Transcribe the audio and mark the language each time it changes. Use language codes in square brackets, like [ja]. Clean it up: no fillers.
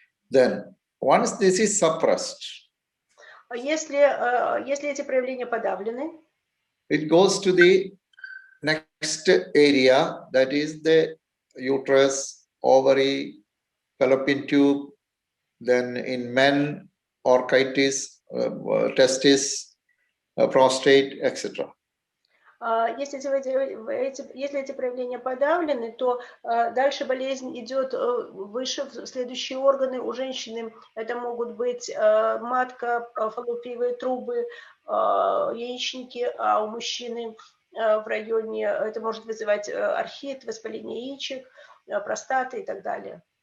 [en] Then, once this is suppressed, [ru] если эти проявления подавлены, [en] it goes to the next area, that is the uterus, ovary, fallopian tube, then in men, orchitis, testis, prostate, etc. [ru] Если эти проявления подавлены, то дальше болезнь идет выше, в следующие органы. У женщины это могут быть матка, фаллопиевые трубы, яичники, а у мужчины в районе, это может вызывать архит, воспаление яичек, простаты и так далее.